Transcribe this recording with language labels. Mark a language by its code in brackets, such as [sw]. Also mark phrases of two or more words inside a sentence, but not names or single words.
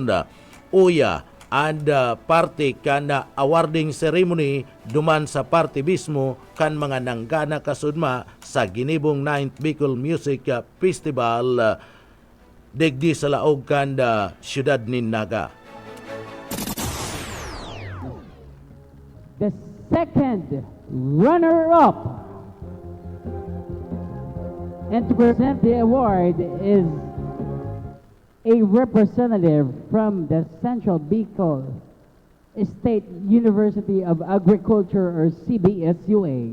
[bik] Uya and parte kan awarding ceremony duman sa parte mismo kan mga nanggana kasudma sa ginibong 9th Bicol Music Festival digdi sa laog kan siyudad ni Naga. [en] The second runner-up and to present the award is a representative from the Central Bicol State University of Agriculture or CBSUA.